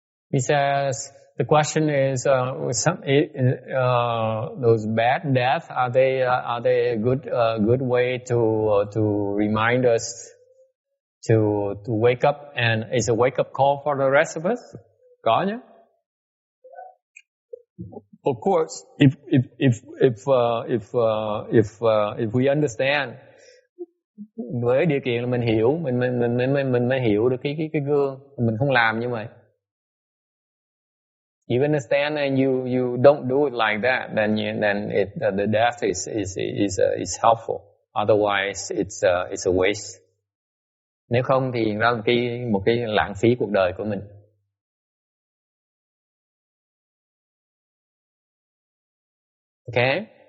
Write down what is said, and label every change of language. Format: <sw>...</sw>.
<en>He says the question is those bad deaths, are they a good way to remind us to wake up, and is a wake up call for the rest of us?</en> <vi>Có nhé.</vi> <en>Of course, if we understand,</en> <vi>với điều kiện là mình hiểu, mình mới hiểu được cái gương, mình không làm như vậy.</vi> <en>You understand, and you don't do it like that, then the death is helpful. Otherwise, it's a waste.</en> <vi>Nếu không thì ra một cái lãng phí cuộc đời của mình.</vi> <en>Okay?</en>